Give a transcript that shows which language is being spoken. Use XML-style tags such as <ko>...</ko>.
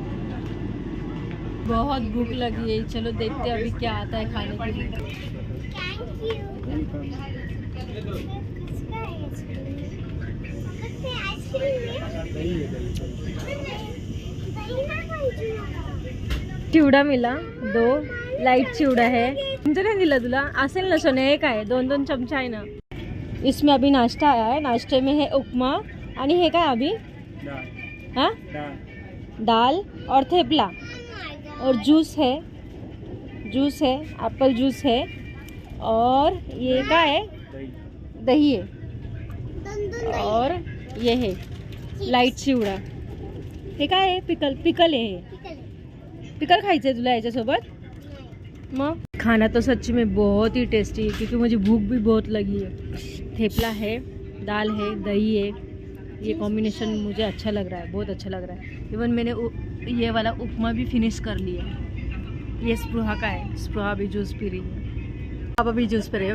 <hi>बहुत भूख लगी है, चलो देखते हैं अभी क्या आता है खाने के लिए। चिवडा मिला, 2 लाईट चिवडा है।</hi> <mr>तुमचं नाही दिला तुला? असेल ना सोने, हे काय 2-2 चमचा आहे ना।</mr> <hi>इसमें अभी नाश्ता आया है, नाश्ते में है उपमा</hi> <mr>आणि हे काय</mr> <hi>अभी? हाँ, दाल और थेपला और जूस है, एप्पल जूस है और ये क्या है? दही है और ये है लाईट चिवडा।</hi> <mr>हे काय आहे? पिकल आहे। पिकल खायचंय तुला याच्यासोबत?</mr> <hi>मग खाना तो सच्ची में बहुत ही टेस्टी है क्योंकि मुझे भूख भी बहुत लगी है। थेपला है, दाल है, दही है, ये कॉम्बिनेशन मुझे अच्छा लग रहा है, बहुत अच्छा लग रहा है। इवन मैंने ये वाला उपमा भी फिनिश कर लिया। ये स्पृहा का है, स्पृहा भी जूस पी रही है, पापा भी जूस पी रहे हैं।</hi>